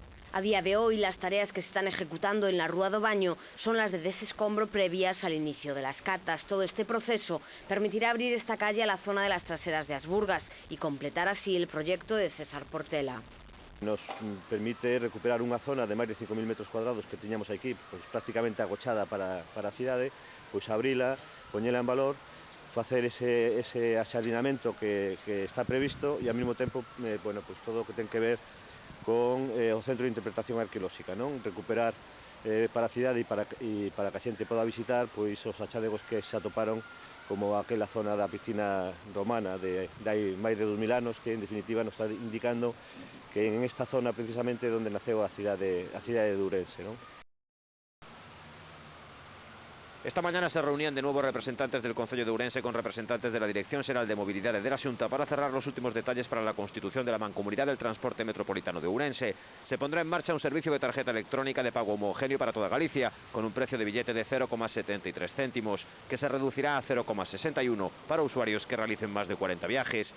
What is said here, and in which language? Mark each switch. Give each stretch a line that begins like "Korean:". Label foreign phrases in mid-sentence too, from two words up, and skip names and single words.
Spanish: A día de hoy, las tareas que se están ejecutando en la Rúa do Baño son las de desescombro previas al inicio de las catas. Todo este proceso permitirá abrir esta calle a la zona de las traseras de Asburgas y completar así el proyecto de César Portela.
Galician: Nos permite recuperar unha zona de máis de 5.000 metros cuadrados que tiñamos aquí, pois prácticamente agochada para a cidade, pois abrila, poñela en valor, facer ese axardinamento que está previsto e ao mesmo tempo, bueno, pois todo o que ten que ver con o Centro de Interpretación Arqueolóxica, non? Recuperar para a cidade e para que a xente poda visitar pois os achadegos que se atoparon, como aquela zona da piscina romana de hai máis de 2000 anos, que en definitiva nos está indicando que en esta zona precisamente é onde naceu a cidade de Ourense, non?
Spanish: Esta mañana se reunían de nuevo representantes del Concello de Ourense con representantes de la Dirección Xeral de Mobilidade de la Xunta para cerrar los últimos detalles para la constitución de la Mancomunidad del Transporte Metropolitano de Ourense. Se pondrá en marcha un servicio de tarjeta electrónica de pago homogéneo para toda Galicia, con un precio de billete de 0,73 céntimos, que se reducirá a 0,61 para usuarios que realicen más de 40 viajes.